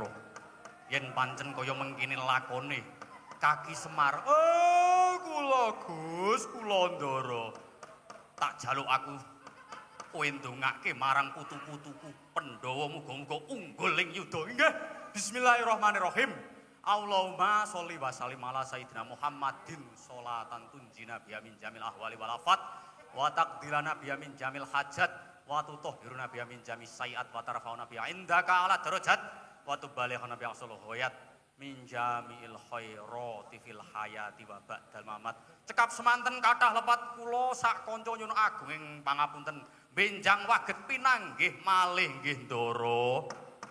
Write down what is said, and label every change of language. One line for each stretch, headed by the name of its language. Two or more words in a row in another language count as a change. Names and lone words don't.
Javanese: Yen pancen kaya mengkene lakone Kaki Semar. Oh, kula Gus, kula Ndara. Tak jaluk aku kowe ndongake marang putu-putuku Pandhawa muga-muga unggul ing yuda. Nggih.
Arabic: Bismillahirrahmanirrahim. اللهم صل وسلم على سيدنا محمد صلاة تنجينا بها من جميع الأهوال والآفات وتقضي لنا بها من جميع الحاجات وتطهرنا بها من جميع السيئات وترفعنا بها عندك أعلى الدرجات وتبلغنا بها أقصى الغايات من جميع الخيرات في الحياة وبعد الممات.
Javanese: Cekap semanten kathah lepat kula sak kanca nyuwun agung ing pangapunten benjang waget pinanggih malih nggih Ndara.